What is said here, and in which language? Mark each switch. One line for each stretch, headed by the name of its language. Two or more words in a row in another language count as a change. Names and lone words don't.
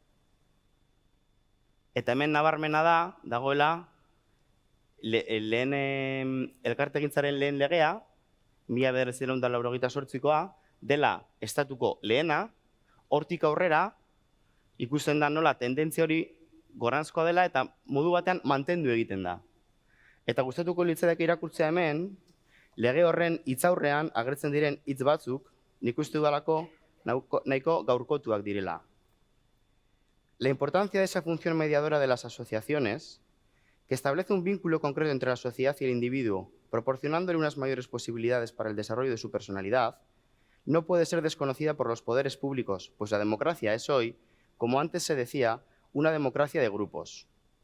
Basque: Eta hemen nabarmena dagoela, elkartegintzaren lehen legea, 1988koa, dela estatuko lehena, hortik aurrera, ikusten da nola tendentzia hori goranzkoa dela eta modu batean mantendu egiten da. Eta gustatuko litzateke irakurtzea hemen, lege horren hitzaurrean agertzen diren hitz batzuk, nik uste dudalako nahiko gaurkotuak direla.
Spanish: La importancia de esa función mediadora de las asociaciones, que establece un vínculo concreto entre la sociedad y el individuo, proporcionándole unas mayores posibilidades para el desarrollo de su personalidad, no puede ser desconocida por los poderes públicos, pues la democracia es hoy, como antes se decía, una democracia de grupos.